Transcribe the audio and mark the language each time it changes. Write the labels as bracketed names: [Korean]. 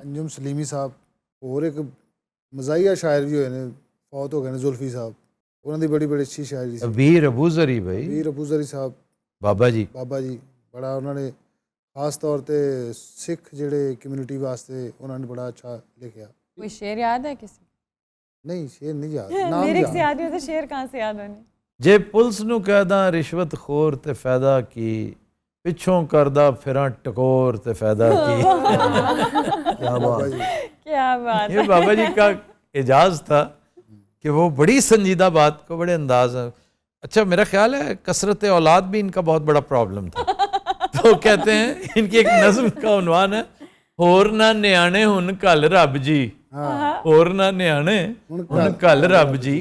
[Urdu] انجم سلیمی صاحب, اور ایک مزاحیہ شاعر بھی ہوئے نے, فوت ہو گئے نے, زلفی صاحب, انہوں نے بڑی بڑی اچھی شاعری سی. ویر ابوذری بھائی, ویر ابوذری صاحب, بابا جی, [Punjabi] بابا جی, بڑا انہوں نے خاص طور تے سکھ جڑے کمیونٹی واسطے انہوں نے بڑا اچھا لکھیا. [Urdu] کوئی شعر یاد ہے کسی؟ نہیں شعر نہیں یاد, نام لیرکس یاد نہیں ہوتے, شعر کہاں سے یاد ہونے. [Punjabi] جے پلس نو کہدا رشوت خور تے فائدہ کی, پچھوں کردہ پھراں ٹکور تے فائدہ کی. [Urdu] کیا بات, کیا بات. یہ بابا جی کا اعجاز تھا کہ وہ بڑی سنجیدہ بات کو بڑے انداز. اچھا میرا خیال ہے کثرت اولاد بھی ان کا بہت بڑا پرابلم تھا. تو کہتے ہیں ان کی ایک نظم کا عنوان ہے, [Punjabi] ہور نہ نیانے ہن کل رب جی, [Urdu] اور نہ نیانے ہن کل رب جی.